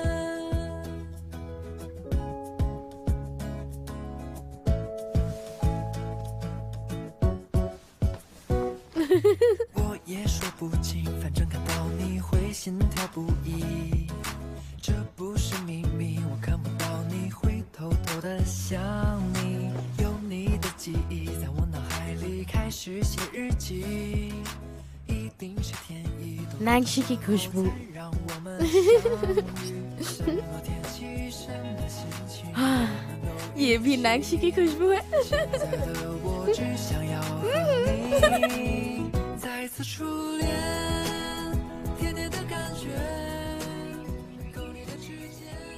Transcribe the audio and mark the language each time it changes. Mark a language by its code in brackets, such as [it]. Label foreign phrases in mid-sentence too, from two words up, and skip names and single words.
[zh] 我也说不清，反正看到你会心跳不已。这不是秘密，我看不到你会偷偷的想你。有你的记忆在我脑海里开始写日记。一定是天意，都 [hi] नैंशी की खुशबू। [zh] 让我们相遇。什么天气，什么心情， [hi] ये भी नैंशी की खुशबू है। [zh] 现在的我只想要和你再一次初恋，甜甜的感觉，勾你的指尖。